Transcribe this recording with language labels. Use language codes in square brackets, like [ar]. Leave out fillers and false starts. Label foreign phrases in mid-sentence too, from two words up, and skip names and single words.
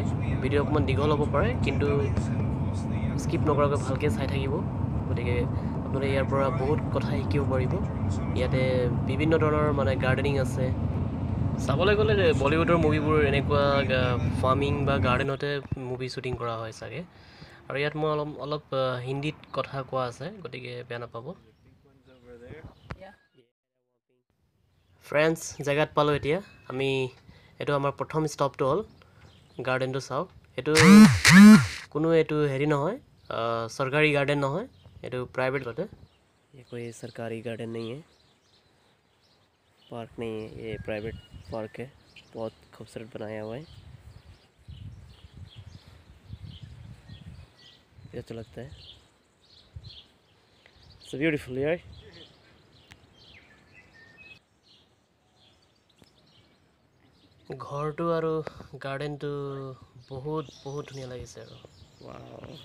[as] ভিডিও অকমান দীঘল হ'ব পাৰে কিন্তু স্কিপ নকৰাকৈ ভালকৈ চাই থাকিব গতিকে আপোনালোকে ইয়াৰ পৰা বহুত কথা শিকিব পাৰিব ইয়াতে বিভিন্ন ধৰণৰ মানে গাৰ্ডেনিং আছে চাবলৈ গ'লে বলিউডৰ মুভিবোৰ এনেকুৱা ফাৰ্মিং বা গাৰ্ডেনতে [en] movie shooting [as] কৰা হয় চাগে আৰু ইয়াত মই অলপ হিন্দীত কথা কোৱা আছে গতিকে বেয়া নাপাব ফ্ৰেন্ডস জায়গাত পালো এতিয়া আমি এটো আমাৰ প্ৰথম ষ্টপটো হ'ল গাৰ্ডেনটো চাওক এটো কোনো এটো হেৰি নহয় [hi] सरकारी गार्डन ना है ये तो प्राइवेट होता है ये कोई सरकारी गार्डन नहीं है पार्क नहीं है ये [en] private park [hi] है बहुत खूबसूरत बनाया हुआ है ये तो लगता है [en] it's beautiful [hi] यार घर तो और गार्डन तो बहुत धुनिया लगे वाव